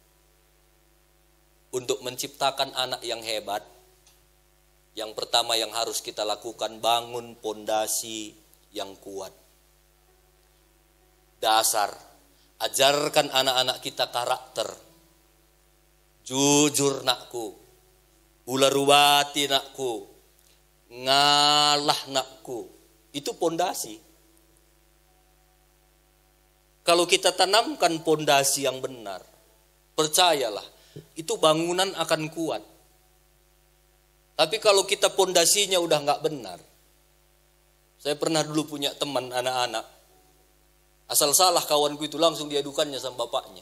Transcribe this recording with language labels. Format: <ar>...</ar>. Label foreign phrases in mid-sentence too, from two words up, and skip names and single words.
<id>Untuk menciptakan anak yang hebat, yang pertama yang harus kita lakukan, bangun pondasi yang kuat. Dasar, ajarkan anak-anak kita karakter.</id> <btx>Jujur nakku, ular rubati nakku, ngalah nakku.</btx> <id>Itu pondasi. Kalau kita tanamkan pondasi yang benar, percayalah, itu bangunan akan kuat. Tapi kalau kita pondasinya udah nggak benar, saya pernah dulu punya teman anak-anak, asal salah kawanku itu langsung diadukannya sama bapaknya.</id>